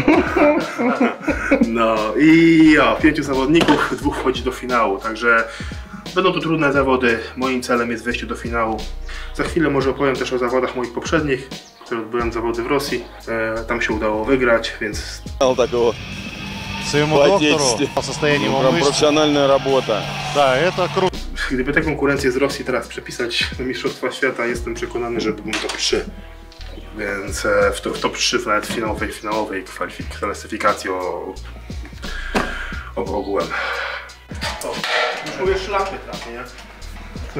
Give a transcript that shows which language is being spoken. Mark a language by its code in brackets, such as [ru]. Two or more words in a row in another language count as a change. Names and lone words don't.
[pl] No i 5 zawodników, 2 wchodzi do finału, także będą to trudne zawody. Moim celem jest wejście do finału. Za chwilę może opowiem też o zawodach moich poprzednich, które odbyłem zawody w Rosji. Tam się udało wygrać, więc... [ru] Своему доктору по состоянию мышц. Профессиональная работа. Да, это круто. [pl] Gdyby te konkurencje z Rosji teraz przepisać na Mistrzostwa Świata, jestem przekonany, że byłbym top 3. Więc w top 3 nawet finałowej klasyfikacji ogółem. Już mówię szlapy trafię, nie?